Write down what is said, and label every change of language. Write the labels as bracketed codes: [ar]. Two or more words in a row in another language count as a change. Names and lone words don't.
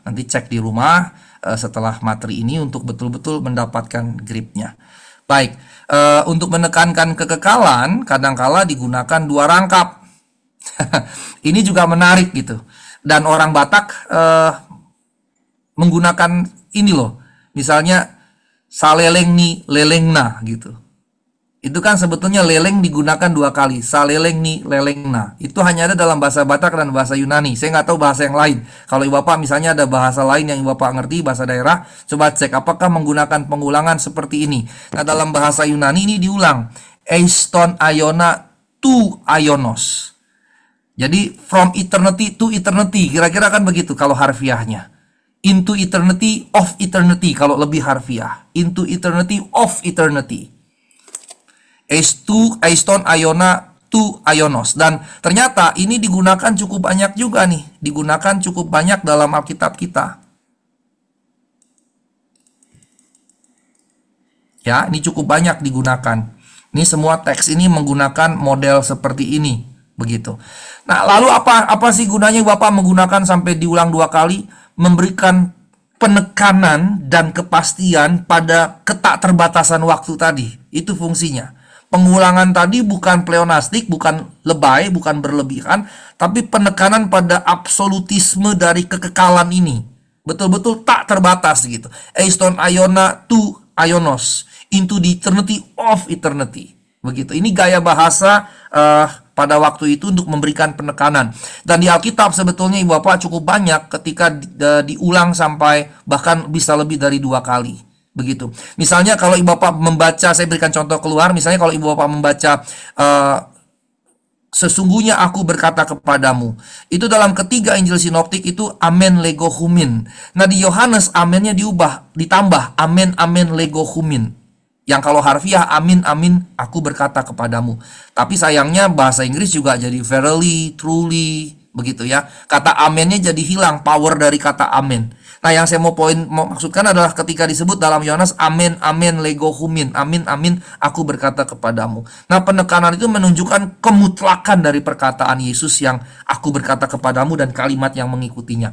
[id] Nanti cek di rumah setelah materi ini untuk betul-betul mendapatkan gripnya. Baik, untuk menekankan kekekalan kadangkala digunakan dua rangkap. Ini juga menarik gitu. Dan orang Batak menggunakan ini loh. [bbc] Misalnya saleleng ni lelengna gitu. [id] Itu kan sebetulnya leleng digunakan dua kali. [bbc] Saleleng ni leleng na. [id] Itu hanya ada dalam bahasa Batak dan bahasa Yunani. Saya nggak tahu bahasa yang lain. Kalau Ibu Bapak misalnya ada bahasa lain yang Ibu Bapak ngerti, bahasa daerah, coba cek apakah menggunakan pengulangan seperti ini. Nah, dalam bahasa Yunani ini diulang. [el] εἰς τὸν αἰῶνα τοῦ αἰῶνος. [en] Jadi from eternity to eternity. [id] Kira-kira kan begitu kalau harfiahnya. [en] Into eternity of eternity [id] kalau lebih harfiah. [en] Into eternity of eternity. [el] εἰς τὸν αἰῶνα τοῦ αἰῶνος. [id] Dan ternyata ini digunakan cukup banyak juga nih. Digunakan cukup banyak dalam Alkitab kita. Ya, ini cukup banyak digunakan. Ini semua teks ini menggunakan model seperti ini. Begitu. Nah, lalu apa sih gunanya Bapak menggunakan sampai diulang dua kali? Memberikan penekanan dan kepastian pada ketakterbatasan waktu tadi. Itu fungsinya. Pengulangan tadi bukan pleonastik, bukan lebay, bukan berlebihan, tapi penekanan pada absolutisme dari kekekalan ini. Betul-betul tak terbatas gitu. [el] εἰς τὸν αἰῶνα τοῦ αἰῶνος, [en] into the eternity of eternity. [id] Begitu. Ini gaya bahasa pada waktu itu untuk memberikan penekanan. Dan di Alkitab sebetulnya Ibu Bapak cukup banyak ketika diulang sampai bahkan bisa lebih dari dua kali. Begitu. Misalnya kalau Ibu Bapak membaca, saya berikan contoh keluar, misalnya kalau Ibu Bapak membaca sesungguhnya aku berkata kepadamu. Itu dalam ketiga Injil Sinoptik itu [el] ἀμὴν λέγω ὑμῖν. [id] Nah di Yohanes amennya ditambah [el] ἀμὴν ἀμὴν λέγω ὑμῖν. [id] Yang kalau harfiah amin amin aku berkata kepadamu. Tapi sayangnya bahasa Inggris juga jadi [en] verily, truly, [id] begitu ya. Kata amennya jadi hilang power dari kata amen. Nah, yang saya mau maksudkan adalah ketika disebut dalam Yohanes [el] ἀμὴν ἀμὴν λέγω ὑμῖν, [id] amin amin aku berkata kepadamu. Nah, penekanan itu menunjukkan kemutlakan dari perkataan Yesus yang aku berkata kepadamu dan kalimat yang mengikutinya.